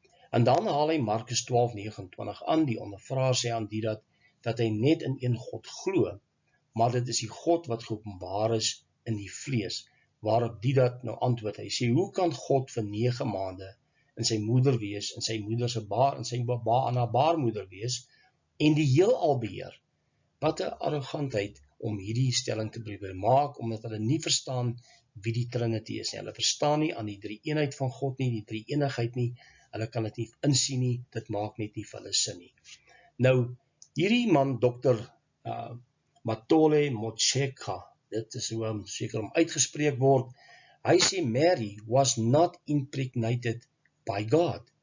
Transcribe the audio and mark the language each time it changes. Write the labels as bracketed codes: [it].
[af] En dan haal hy Markus 12:29 aan, die ondervraag sê aan Deedat, dat hy net in een God glo, maar dit is die God wat geopenbaar is in die vlees, waarop Deedat nou antwoord, hy sê, hoe kan God vir 9 maande in sy moeder wees, in sy moeder se baar, in sy baba aan haar baarmoeder wees, en die heelal beheer? Wat 'n arrogantheid om hierdie stelling te probeer maak, omdat hulle nie verstaan wie die Trinity is nie. Hulle verstaan nie aan die drie-eenheid van God nie, die drie-eenigheid nie, hulle kan dit nie insien nie, dit maak net nie vir hulle sin nie. Nou, hierdie man, Dr. Matole Motshekga, dit is hoe seker om uitgespreek word, Hy sê [en] Mary was not impregnated by God.